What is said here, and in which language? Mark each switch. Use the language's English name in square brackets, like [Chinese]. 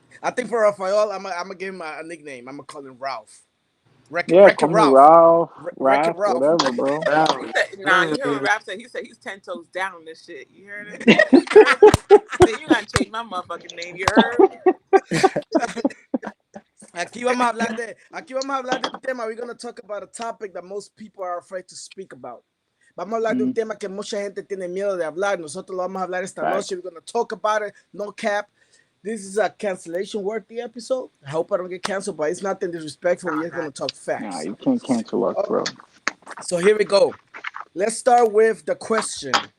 [English] I think for Rafael, I'm gonna give him a nickname. I'm gonna call him Ralph. Yeah, Wreck-It call me Ralph. Ralph, Wreck-It Ralph, Ralph. whatever, bro. He said, nah, you heard what Rap said. He said he's 10 toes down on this shit. You heard it? You heard it? He said, you gotta change my motherfucking name. You heard? [Spanish] Aquí vamos a hablar de un tema. [English] We're gonna talk about a topic that most people are afraid to speak about. [Spanish] Vamos a hablar de un tema que mucha gente tiene miedo de hablar. Nosotros lo vamos a hablar esta noche. [English] We're gonna talk about it. No cap. This is a cancellation worthy episode. I hope I don't get canceled, but it's nothing disrespectful. We're just gonna talk facts. Nah, you can't cancel us, bro. So here we go. Let's start with the question.